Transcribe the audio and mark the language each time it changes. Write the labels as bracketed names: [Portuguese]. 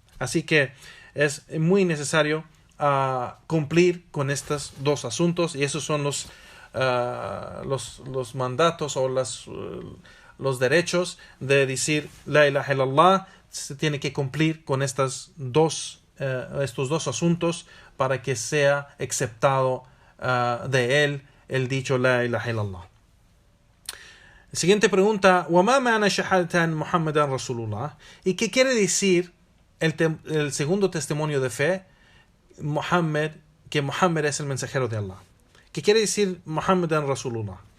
[Spanish] Así que es muy necesario cumplir con estos dos asuntos, y esos son los mandatos o los derechos de decir la ilaha illallah. Se tiene que cumplir con estos dos asuntos para que sea aceptado de él el dicho la ilaha illallah. Siguiente pregunta: [Arabic] وَمَا مَعْنَى شَهَادَةً مُحَمَّدًا رَسُولُ اللَّهِ? [Spanish] ¿Y qué quiere decir el segundo testimonio de fe, que Muhammad es el mensajero de Allah? ¿Qué quiere decir Muhammadan Rasulullah?